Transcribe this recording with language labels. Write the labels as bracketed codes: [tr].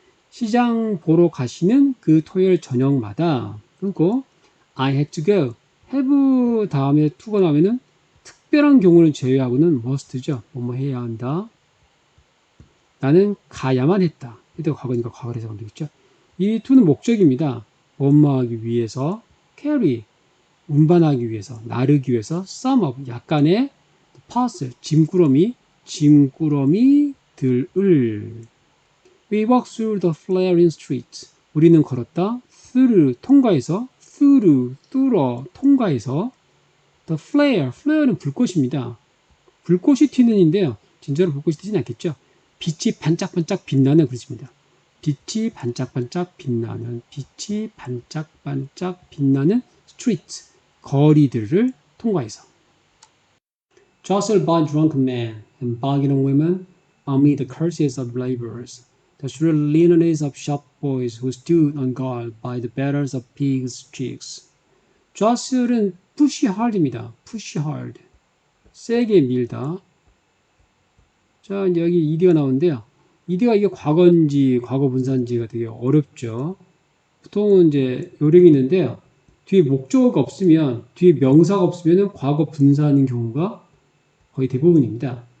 [ko] 시장 보러 가시는 그 토요일 저녁마다 끊고 [en] I had to go have [ko] 다음에 to가 나오면은 특별한 경우를 제외하고는 must죠. 뭐뭐 해야 한다. 나는 가야만 했다. 이때가 과거니까 과거를 해석하면 되겠죠. 이 to는 목적입니다. 뭐뭐 하기 위해서 carry 운반하기 위해서 나르기 위해서 some of 약간의 parcel 짐꾸러미들을 [en] We walked through the flaring streets. [ko] 우리는 걸었다. through 통과해서 뚫어 통과해서 the flare는 불꽃입니다. 불꽃이 튀는인데요. 진짜로 불꽃이 튀지는 않겠죠. 빛이 반짝반짝 빛나는 그릇입니다. 빛이 반짝반짝 빛나는 street 거리들을 통과해서 [en] Jostled by drunken men and bargaining women amid the curses of laborers. The shrill lineage of shop boys who stood on guard by the batters of pigs' cheeks. [ko] Jostle은 push hard입니다. [en] push hard. [ko] 세게 밀다. 자, 이제 여기 ed가 나오는데요. ed가 이게 과거인지 과거 분사인지가 되게 어렵죠. 보통은 이제 요령이 있는데요. 뒤에 목적어가 없으면, 뒤에 명사가 없으면 과거 분사하는 경우가 거의 대부분입니다.